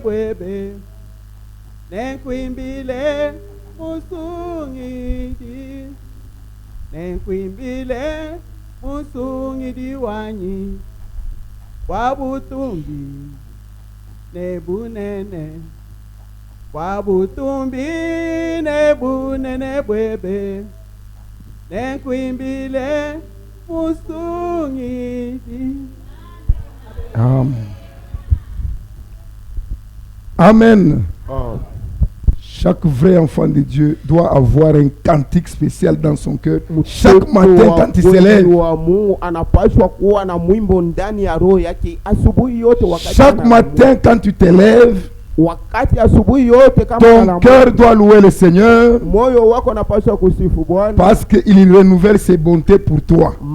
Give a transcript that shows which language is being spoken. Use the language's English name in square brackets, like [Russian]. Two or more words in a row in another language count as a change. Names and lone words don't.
[Luba-Lulua] bwebe nenkwimbile musungidi nenkwimbile musungidi wanyi wabutumbi nebunene wabutumbi nebunene bwebe nenkwimbile musungidi. [French] Amen. Amen. Oh. Chaque vrai enfant de Dieu doit avoir un cantique spécial dans son cœur. Chaque matin quand il se lève. Chaque matin quand tu te lèves, ton cœur doit louer le Seigneur parce qu'il renouvelle ses bontés pour toi.